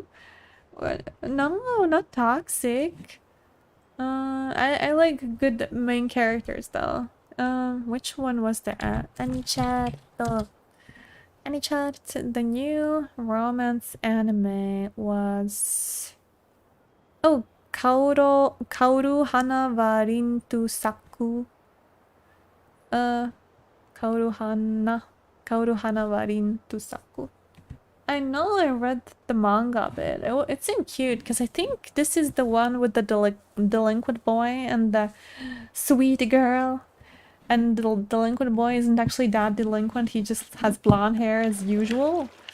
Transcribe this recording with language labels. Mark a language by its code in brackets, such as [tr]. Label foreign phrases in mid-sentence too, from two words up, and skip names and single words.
[en] No, not toxic. I like good main characters though. Which one was the Anichat? The new romance anime was... Oh, Kaoru Hana wa Rintu Saku. Kaoru Hana wa Rintu Saku. I know I read the manga a bit. It seemed cute because I think this is the one with the delinquent boy and the sweet girl. And the delinquent boy isn't actually that delinquent, he just has blonde hair as usual.